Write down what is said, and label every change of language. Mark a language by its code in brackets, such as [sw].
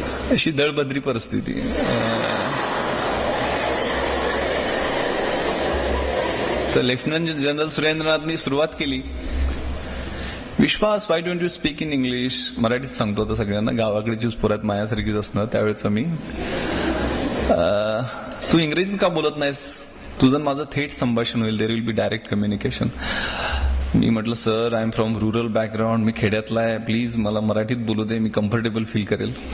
[mr] अशी दळबद्री परिस्थिती. तर लेफ्टनंट जनरल सुरेंद्रनाथनी सुरुवात केली. विश्वास, [en] Why don't you speak in English. [mr] मराठीत सांगतो आता सगळ्यांना, गावाकडचीच पुरात मायासारखीच असणार त्यावेळेचं मी. तू इंग्रजीत का बोलत नाहीस, तुझं माझं थेट संभाषण होईल, [en] There will be direct communication. [mr] मी म्हटलं [en] sir I am from rural background, [mr] मी खेड्यातला आहे, प्लीज मला मराठीत बोलू दे, मी कम्फर्टेबल फील करेल.